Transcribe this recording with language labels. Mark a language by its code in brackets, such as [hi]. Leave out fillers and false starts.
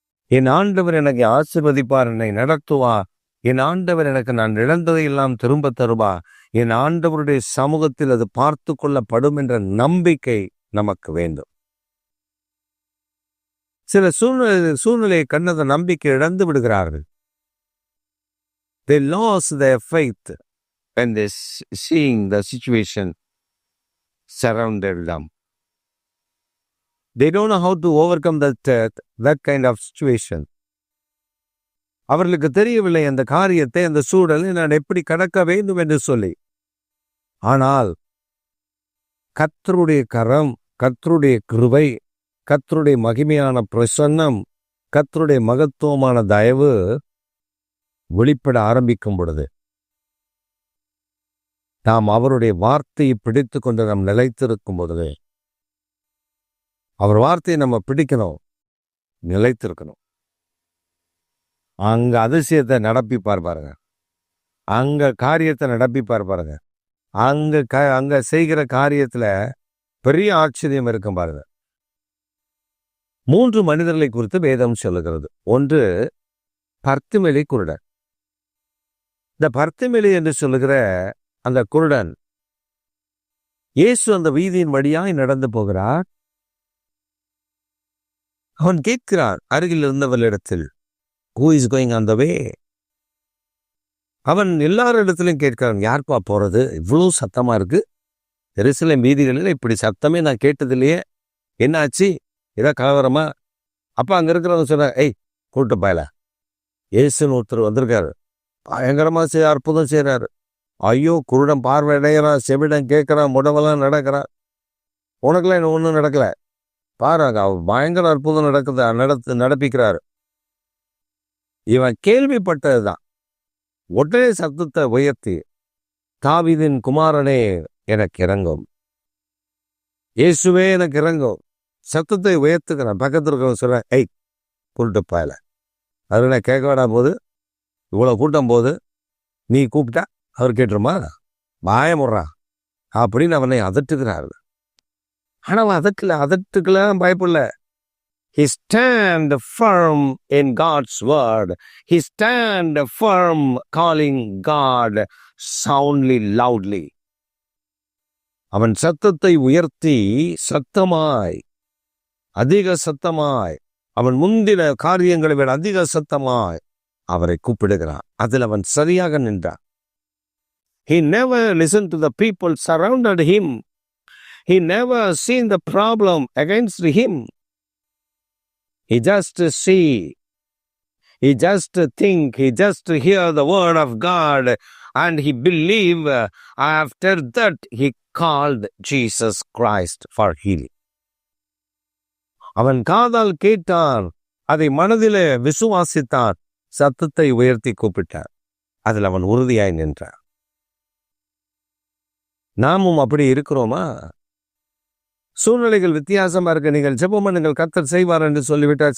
[ta] என் ஆண்டவர் எனக்கு ஆசீர்வதிப்பார், என்னை நடத்துவார். என் ஆண்டவர் எனக்கு நான் இழந்ததையெல்லாம் திரும்ப தருவார். என் ஆண்டவருடைய சமூகத்தில் அது பார்த்து கொள்ளப்படும் என்ற நம்பிக்கை நமக்கு வேண்டும். சில சூழ்நிலையை கண்டத நம்பிக்கை இழந்து விடுகிறார்கள். [en] They lost their faith when they seeing the situation surrounded them. They don't know how to overcome that kind of situation. [ta] அவர்களுக்கு தெரியவில்லை அந்த காரியத்தை, அந்த சூழலை நான் எப்படி கடக்க வேண்டும் என்று சொல்லி. ஆனால் கர்த்தருடைய கரம், கர்த்தருடைய கிருபை, கர்த்தருடைய மகிமையான பிரசன்னம், கர்த்தருடைய மகத்துவமான தயவு வெளிப்பட ஆரம்பிக்கும் பொழுது நாம் அவருடைய வார்த்தையை பிடித்து கொண்டு நாம் நிலைத்திருக்கும் பொழுது, அவர் வார்த்தையை நம்ம பிடிக்கணும், நிலைத்திருக்கணும். அங்க அதிசயத்தை நடப்பிப்பார் பாருங்க, அங்க காரியத்தை நடப்பிப்பார் பாருங்க, அங்க செய்கிற காரியத்துல பெரிய ஆச்சரியம் இருக்கும் பாருங்க. 3 மனிதர்களை குறித்து வேதம் சொல்லுகிறது. ஒன்று பர்த்திமேலு குருடன். இந்த பர்த்திமேலு என்று சொல்லுகிற அந்த குருடன், இயேசு அந்த வீதியின் வழியாய் நடந்து போகிறார். அவன் கேட்கிறான் அருகில் இருந்தவர்களிடத்தில், [en] who is going on the way? [ta] அவன் எல்லாரிடத்திலும் கேட்கிறான், யார்ப்பா போறது, இவ்வளவு சத்தமா இருக்கு, எருசலேம் வீதிகளில் இப்படி சத்தமே நான் கேட்டதில்லையே, என்ன ஆச்சு, ஏதோ கலவரமா? அப்ப அங்க இருக்கிறவங்க சொன்ன, ஏய் கூட்டு பாயல, இயேசுன்னு ஒருத்தர் வந்திருக்காரு, பயங்கரமா அற்புதம் செய்யறாரு. ஐயோ, குருடன் பார்வை அடைகிறான், செவிடன் கேட்கிறான், முடவெல்லாம் நடக்கிறான், உனக்கெல்லாம் என்ன ஒன்றும் நடக்கல பாருங்க, அவர் பயங்கர அற்புதம் நடப்பிக்கிறாரு. இவன் கேள்விப்பட்டதுதான். உடனே சத்தத்தை உயர்த்தி, தாவீதின் குமாரனே எனக்கு இறங்கும், இயேசுவே எனக்கு இறங்கும், சத்தத்தை உயர்த்துக்கிறான். பக்கத்தில் இருக்கவங்க சொல்றேன், ஏய் கூட்டு பாயல, அது நான் கேட்க வேண்டாம் போது, இவ்வளோ கூட்டம் போது, நீ கூப்பிட்டா அவர் கேட்டுருமா? பயமுறா அப்படின்னு அவனை அதட்டுகிறார்கள். ஆனா அவன் அதட்டுக்கெல்லாம் பயப்படல. [en] He stand firm in God's word. He stand firm calling God soundly, loudly. [ta] அவன் சத்தத்தை உயர்த்தி சத்தமாய், அதிக சத்தமாய், அவன் முந்தின காரியங்களை விட அதிக சத்தமாய் அவரை கூப்பிடுகிறான். அதில் அவன் சரியாக நின்றான். [en] He never listened to the people surrounded him. He never seen the problem against him. He just see, he just think, he just hear the word of God and he believe. After that he called Jesus Christ for healing. [ta] அவன் காதால் கேட்டான், அதை மனதிலே விசுவாசித்தான், சத்தத்தை உயர்த்தி கூப்பிட்டான். அதில் அவன் உறுதியாய் நின்றான். நாமும் அப்படி இருக்கிறோமா? சூழ்நிலைகள் வித்தியாசமா இருக்க, நீங்கள் ஜெபம் பண்ணுங்கள் கர்த்தர் செய்வார் என்று சொல்லிவிட்டார்.